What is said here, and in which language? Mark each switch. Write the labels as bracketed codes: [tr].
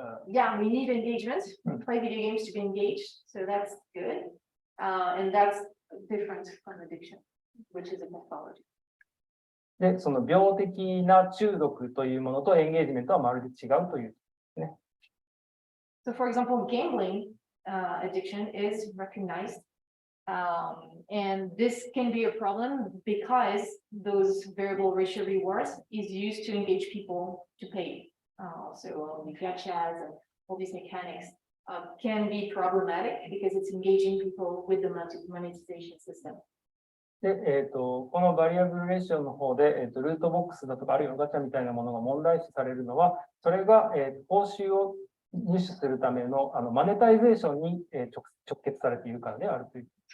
[en] yeah, we need engagement. We play video games to be engaged, so that's good. And that's different from addiction, which is a pathology. [ja] で、その病的な中毒というものとエンゲージメントはまるで違うというですね。 [en] So for example, gambling addiction is recognized. And this can be a problem because those variable ratio rewards is used to engage people to pay. So the gachas and all these mechanics can be problematic because it's engaging people with the monetization system. [ja] で、このバリアブルレーションの方で、ルートボックスだとか、あるいはガチャみたいなものが問題視されるのは、それが、報酬を入手するための、マネタイゼーションに、直結されているからであるという。